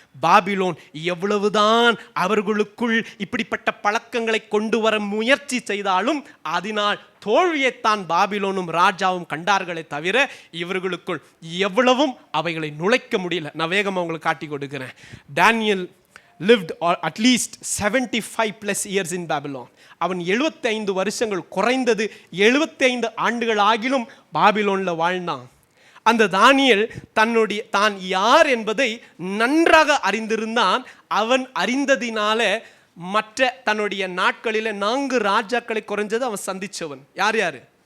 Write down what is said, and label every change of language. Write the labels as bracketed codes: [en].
[ta] Babylon எவ்வளவுதான் அவர்களுக்குள் இப்படிப்பட்ட பழக்கங்களை கொண்டு வர முயற்சி செய்தாலும் அதனால் தோல்வியைத்தான் பாபிலோனும் ராஜாவும் கண்டார்களே தவிர இவர்களுக்குள் எவ்வளவும் அவைகளை நுழைக்க முடியல. நான் வேகமாக உங்களுக்கு காட்டி கொடுக்கிறேன். [en] தானியேல் lived at least 75 plus years in Babylon. [ta] அவன் 75 வருஷங்கள், குறைந்தது 75 ஆண்டுகள் ஆகிலும் பாபிலோன்ல வாழ்ந்தான். அந்த தானியேல் தான் யார் என்பதை நன்றாக அறிந்திருந்தான். அவன் அறிந்ததினால மற்ற தன்னுடைய நாட்களில் 4 ராஜாக்களை குறைஞ்சது அவன் சந்திச்சவன். யார் யாரு?